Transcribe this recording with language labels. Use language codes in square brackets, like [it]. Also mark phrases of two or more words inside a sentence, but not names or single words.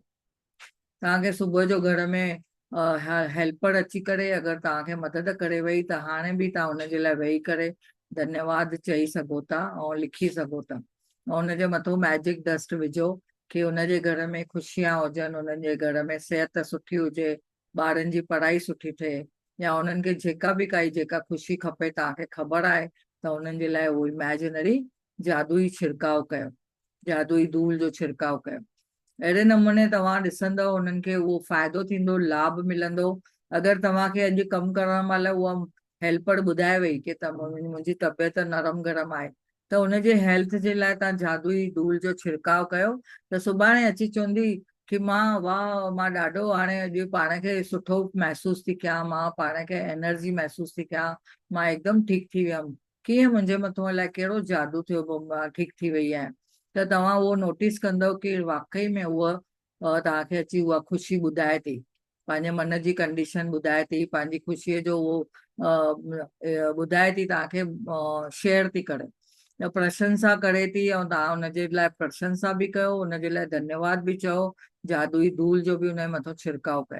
[sd] तव्हांखे सुबुह जो घर में हेल्पर अची करे अगरि तव्हांखे मदद करे वई त हाणे बि तव्हां हुनजे लाइ वेही करे धन्यवाद चई सघो था ऐं लिखी सघो था। ऐं हुनजे मथां [en] magic dust [sd] विझो कि हुनजे घर में ख़ुशियां हुजनि, हुननि जे घर में सिहत सुठी हुजे, ॿारनि जी पढ़ाई सुठी थिए, या हुननि खे जेका ख़ुशी खपे तव्हांखे ख़बर आहे त हुननि जे लाइ उहो इमेजिनरी जादुई छिड़काव कयो, जादुई धूल जो छिड़काव कयो। अहिड़े नमूने तव्हां ॾिसंदव हुननि खे उहो फ़ाइदो थींदो, लाभ मिलंदो। अगरि तव्हांखे अॼु कमु करण महिल उहा हेल्पर ॿुधाए वई कि मुंहिंजी तबियत नरम गरम आहे, त हुनजे हेल्थ जे लाइ तव्हां जादुई धूल जो छिड़काव कयो, त सुभाणे अची चवंदी कि मां ॾाढो हाणे अॼु पाण खे सुठो महसूस थी कयां, मां पाण खे एनर्जी महसूस थी कयां, मां एकदमि ठीकु थी वियमि। कीअं मुंहिंजे मथां अलाए कहिड़ो जादू थियो, मां ठीकु थी वई आहियां। त तव्हां उहो नोटिस कंदव कि वाकई में उहा तव्हांखे अची उहा ख़ुशी ॿुधाए थी, पंहिंजे मन जी कंडीशन ॿुधाए थी, पंहिंजी ख़ुशीअ जो उहो ॿुधाए थी, तव्हांखे शेयर थी करे, त प्रशंसा करे थी, ऐं तव्हां हुनजे लाइ प्रशंसा बि कयो, हुनजे लाइ धन्यवाद बि चओ, जादुई धूल जो बि हुनजे मथां छिड़काव कयो।